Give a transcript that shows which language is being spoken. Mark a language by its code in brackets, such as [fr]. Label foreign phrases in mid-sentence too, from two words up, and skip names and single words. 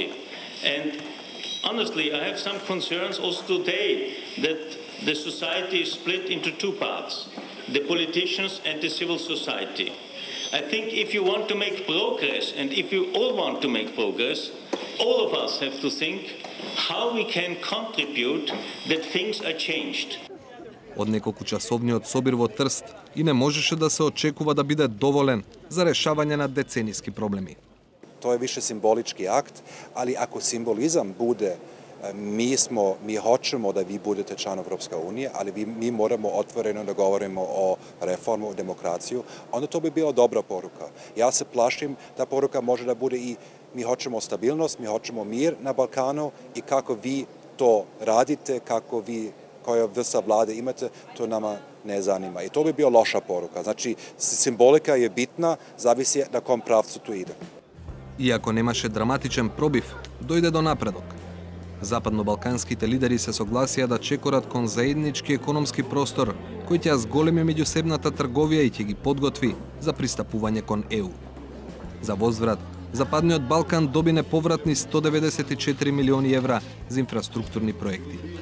[en] And honestly, I have some concerns also today that the society is split into two parts, the politicians and the civil society. I think if you want to make progress, and if you all want to make progress, all of us have to think how we can contribute that things are changed. [mk] Од неколкучасовниот собир во Трст и не можеше да се очекува да биде доволен за решавање на деценијски проблеми. [sr] To je više simbolički akt, ali ako simbolizam bude mi hoćemo da vi budete član Evropske unije, ali mi moramo otvoreno da govorimo o reformu, o demokraciju, onda to bi bila dobra poruka. Ja se plašim da poruka može da bude i mi hoćemo stabilnost, mi hoćemo mir na Balkanu i kako vi to radite, koja vrsta vlade imate, to nama ne zanima. I to bi bio loša poruka. Znači, simbolika je bitna, zavisi na kom pravcu tu ide. [mk] Иако немаше драматичен пробив, дојде до напредок. Западно-балканските лидери се согласија да чекорат кон заеднички економски простор, кој ќе зголеми меѓусебната трговија и ќе ги подготви за пристапување кон ЕУ. За возврат, Западниот Балкан доби неповратни 194 милиони евра за инфраструктурни проекти.